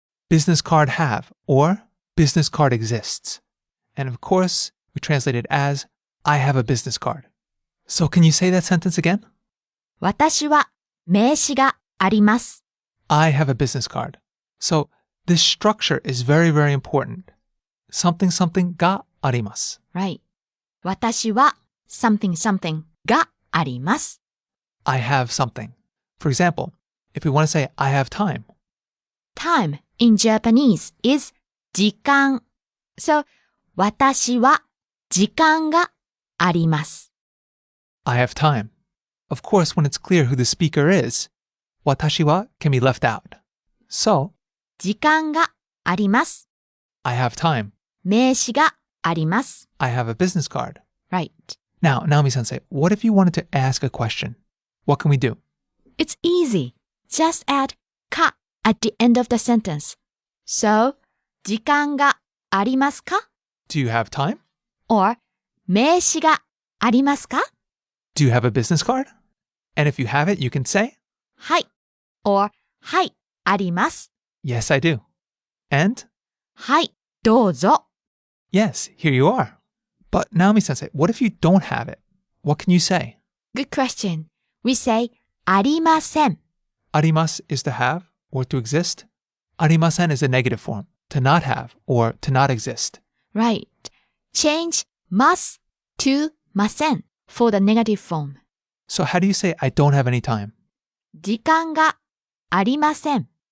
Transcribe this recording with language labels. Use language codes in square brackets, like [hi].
[en] business card have or business card exists. And of course, we translate it as I have a business card. So can you say that sentence again? [ja] 私は名刺があります。 [en] I have a business card. So this structure is very, very important. Something something [ja] があります. [en] Right. [ja] 私は [en] something something [ja] があります。 [en] I have something. For example, if we want to say I have time, Time in Japanese is 時間. So, [ja] 私は時間があります。 [en] I have time. Of course, when it's clear who the speaker is, watashi wa can be left out. So, [ja] 時間があります。 [en] I have time. [ja] 名詞があります。 [en] I have a business card. Right. Now, Naomi-sensei, what if you wanted to ask a question? What can we do? It's easy. Just add か at the end of the sentence. So, [ja] 時間がありますか? [en] Do you have time? Or, [ja] 名詞がありますか? [en] Do you have a business card? And if you have it, you can say, [ja] はい。or, はい、あります。 [en] yes, I do. And, [ja] はい、どうぞ。 [en] yes, here you are. But Naomi-sensei, what if you don't have it? What can you say? Good question. [ja] We say ありません。 [en] Arimasu is to have or to exist. Arimasen is a negative form, to not have or to not exist. Right. Change ます to ません for the negative form. So how do you say I don't have any time? [ja] 時間がありません。